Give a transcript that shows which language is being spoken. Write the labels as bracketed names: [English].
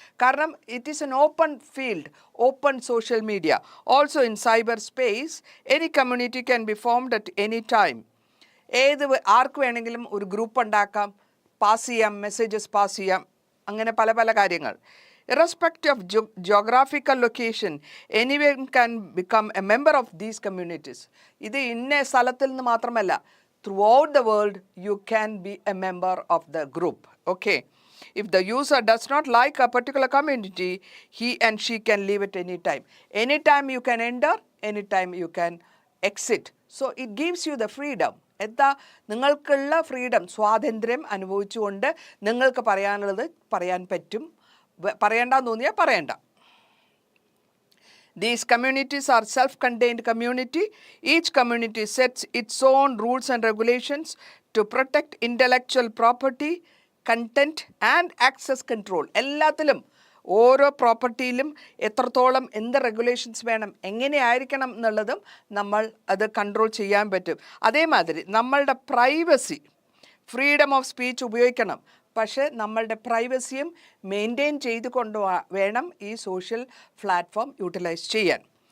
[Malayalam] കാരണം [English] It is an open field, open social media. Also in cyber space any community can be formed at any time. [Malayalam] ആർക്ക് വേണമെങ്കിലും ഒരു group ഉണ്ടാക്കാം, pass ചെയ്യാം, messages pass ചെയ്യാം, അങ്ങനെ പല പല കാര്യങ്ങൾ. [English] Irrespective of geographical location, anyone can become a member of these communities. [Malayalam] ഇത് ഇന്ന സ്ഥലത്തിൽ നിന്ന് മാത്രമല്ല, [English] throughout the world you can be a member of the group. Okay. If the user does not like a particular community, he and she can leave at any time. Anytime you can enter, anytime you can exit. So it gives you the freedom. [Malayalam] എന്താ നിങ്ങൾക്കുള്ള freedom, സ്വാതന്ത്ര്യം അനുഭവിച്ചുകൊണ്ട് നിങ്ങൾക്ക് പറയാനുള്ളത് പറയാൻ പറ്റും. പറയേണ്ടെന്ന് തോന്നിയാൽ പറയണ്ട. [English] These communities are self-contained community. Each community sets its own rules and regulations to protect intellectual property, content and access control. [Malayalam] എല്ലാത്തിലും ഓരോ പ്രോപ്പർട്ടിയിലും എത്രത്തോളം എന്ത് റെഗുലേഷൻസ് വേണം, എങ്ങനെയായിരിക്കണം എന്നുള്ളതും നമ്മൾ അത് കൺട്രോൾ ചെയ്യാൻ പറ്റും. അതേമാതിരി നമ്മളുടെ പ്രൈവസി, ഫ്രീഡം ഓഫ് സ്പീച്ച് ഉപയോഗിക്കണം. പക്ഷേ നമ്മളുടെ പ്രൈവസിയും മെയിൻറ്റെയിൻ ചെയ്ത് വേണം ഈ സോഷ്യൽ പ്ലാറ്റ്ഫോം യൂട്ടിലൈസ് ചെയ്യാൻ.